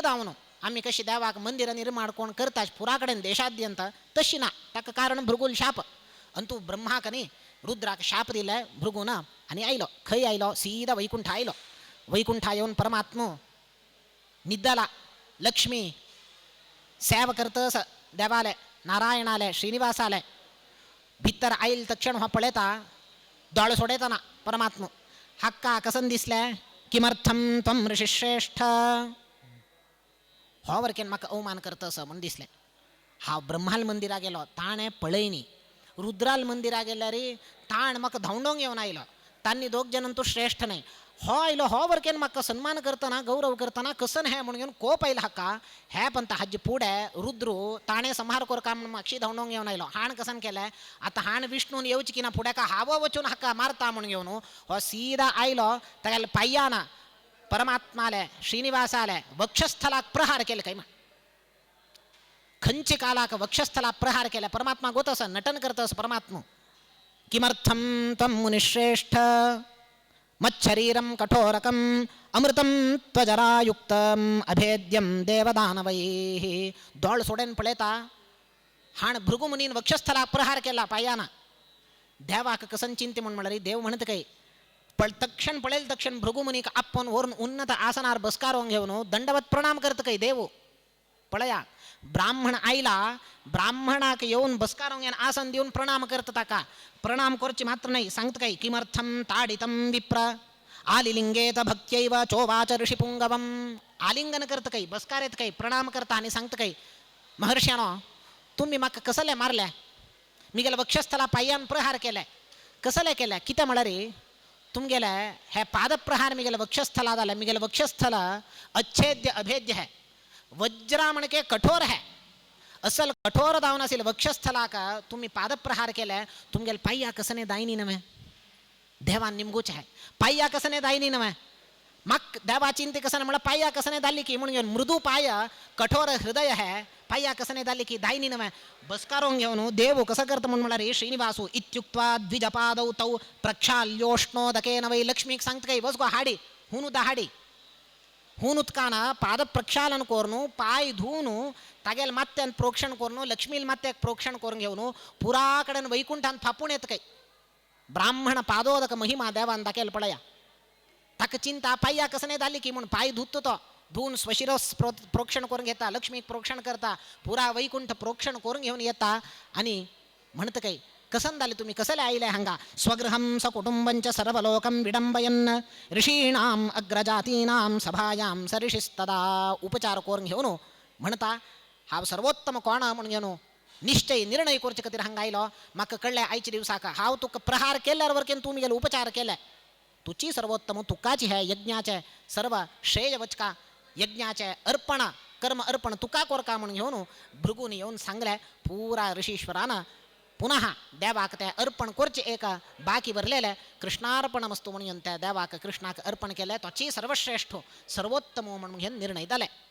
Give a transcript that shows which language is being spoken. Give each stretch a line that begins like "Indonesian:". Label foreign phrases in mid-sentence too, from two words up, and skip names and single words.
Konkani: दावनो आम्ही कशी देवाक मंदिर निर्माण कोण करताच पुरा कडेन देशाद्यंत तशी ना ताका कारण भृगुल शाप अंतू ब्रह्माक न्ही रुद्राक शाप दिले भृगून आनी आयलो खंय आयलो सीदा वैकुंठ आयलो वैकुंठा येवन परमात्मो निद्दला लक्ष्मी सेव करतस देवाले नारायणाले श्रीनिवासाले भितर आयल तक्षण हो पळयता दोळ सोडयतना परमात्मो हक्का कसन दिसले
Sanskrit: किमर्थम त्वं ऋषिश्रेष्ठ
Konkani: हो वरकेन म्हाका अवमान करतस म्हण दिसलें हांव ब्रह्माल मंदिरा गेलो ताणें पळयनी रुद्राल मंदिरा गेल्यार ताण म्हाका धांवडोंक येवन आयलो तांणी दोग जाणां तूं श्रेष्ठ न्हय हो आयलो हो वरकेन म्हाका सन्मान करतना गौरव करतना कसन हे म्हणून घेवन कोप आयला हाका हे पंत हाजे पुढे रुद्रू ताणे संहार कोर काम मागशी धांवडोंक येवन आयलो हाण कसन केलें आतां हाण विष्णून येवची की ना फुडें का हावो वचून हाका मारता म्हणून घेवन हो सीदा आयलो तागेले पाय्याना परमात्माले श्रीनिवासाले वक्षस्थलाक प्रहार केले काय खंयचे कालाक वक्षस्थला प्रहार केला परमात्मा गोतस नटन करतस परमात्मा
Sanskrit: किमर्थम तम मुनिश्रेष्ठ मच्छरीरम कठोरकम अमृतम त्वजरायुक्तम अभेद्यम देवदानवैः
Konkani: दोळ सोडेन पळयता हाण भृगुमुनीन वक्षस्थला प्रहार केला पायाना देवाक कसन चिंते म्हणून म्हणल्यार देव म्हणत काय तक्षण पळेल तक्षण भृगुमुनीक आपण वरून उन्नत आसनार बसकारोंक घेवन दंडवत प्रणाम करत काय देव पळया ब्राह्मण आयला ब्राह्मणाक येऊन बसकारोंक आसन देऊन प्रणाम करत ताका प्रणाम करचे मात्र नाही सांगत काय
Sanskrit: किमर्थम ताडितम विप्र आलिलिंगेत भक्त्यैव चोवाच ऋषिपुंगवम
Konkani: आलिंगन करत काही बसकार येत काही प्रणाम करता आणि सांगत काही महर्ष्यानो तुम्ही म्हाका कसले मारले मी गेल्या वक्षस्थला पाय्यान प्रहार केले कसले केले कितें म्हळ्यार तुमगेले हे पादप्रहार मी गेल्या वक्षस्थला जाले मी गेल्या वक्षस्थल अच्छेद्य अभेद्य है वज्रा म्हणके कठोर है असल कठोर दावन असेल वक्षस्थलाक तुम्ही पादप्रहार केले तुमगेले पाय्या कसने दायनी नवे देवान निमगूच है पाय्या कसने दायनी नवे मक देवा चिंते कसने म्हणा पाय्या कसने दाली की म्हणून मृदू पाय कठोर हृदय है पाय्या कसने दाली की दायनी नवे बसकारोंक घेवन देव कसं करत म्हणून म्हळ्यार श्रीनिवासू
Sanskrit: इत्युक्त्वा द्विजपादौ तौ प्रक्षाल्योष्णोदकेन वै
Konkani: लक्ष्मीक सांगत काही बस गो हाडी हुनु दहाडी हून उदकान पाद प्रक्षालन कोरनु पाय धुवून तागेल मात्यान प्रोक्षण कोरनु लक्ष्मील मात्याक प्रोक्षण करून घेवन पुरा कडेन वैकुंठान थापून येत काही ब्राह्मण पादोदक महिमा देवान दाखयल पळया ताका चिंता पाय्या कसने जाली की म्हणून पाय धुतो तो धुवून स्वशिरस प्रोक्षण करून घेता लक्ष्मीक प्रोक्षण करता पुरा वैकुंठ प्रोक्षण करून घेऊन येता आणि म्हणत काही कसन जाले तुम्ही कसले आयले हांगा
Sanskrit: स्वगृहं सकुटुंबंच सर्वलोकं विडंबयन् ऋषीणाम अग्रजातीनां सभायां सऋषिस्तदा
Konkani: उपचार करून घेऊन म्हणता हा सर्वोत्तम कोण म्हणून घेऊन निश्चय निर्णय करचे खातीर हांगा आयलो म्हाका कळले आयच्या दिवसाक हांव तुका प्रहार केल्यार वरकेन तूं गेलो उपचार केले तुची सर्वोत्तम तुकाची हे यज्ञाचे सर्व श्रेय वचका यज्ञाचे अर्पण कर्म अर्पण तुका कोरका म्हणून घेऊन भृगून येऊन सांगले पुरा ऋषीश्वरान पुनः देवाक ते अर्पण करचे एक बाकी भरलेले
Sanskrit: कृष्णार्पण मस्तू
Konkani: म्हणून त्या देवाक कृष्णाक अर्पण केले तोची सर्वश्रेष्ठ सर्वोत्तम म्हणून घेऊन निर्णय जाले